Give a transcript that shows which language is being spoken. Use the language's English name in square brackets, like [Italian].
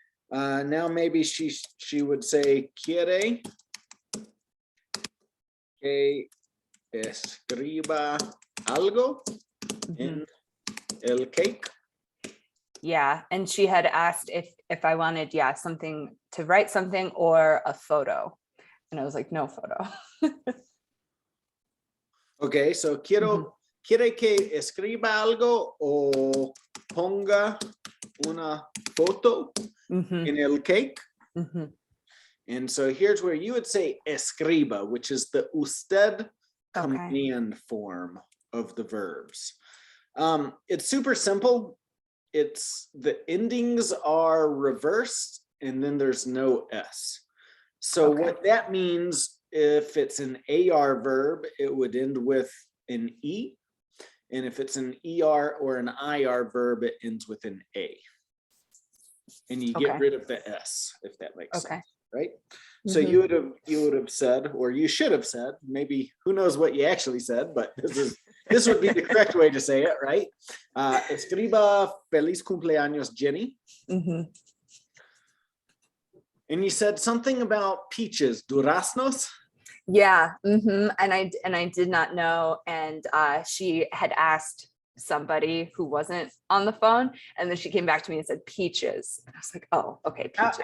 [English] Now maybe she would say, [Spanish] quiere que escriba algo en el cake. [English] Yeah, and she had asked if I wanted, something to write something or a photo. And I was like, no photo. Okay, so [Spanish] quiere que escriba algo o ponga una foto en el cake. [English] And so here's where you would say escriba, which is the usted command form of the verbs. It's super simple. It's the endings are reversed, and then there's no S. So what that means, if it's an AR verb, it would end with an E. And if it's an ER or an IR verb, it ends with an A. And you get rid of the S, if that makes sense, right? So you would have said, or you should have said, maybe who knows what you actually said, but this would be the correct way to say it, right? [Spanish] Escriba feliz cumpleaños, Jenny. [English] And you said something about peaches, duraznos. Yeah. And I did not know. And she had asked somebody who wasn't on the phone, and then she came back to me and said peaches. And I was like, oh, okay, peaches.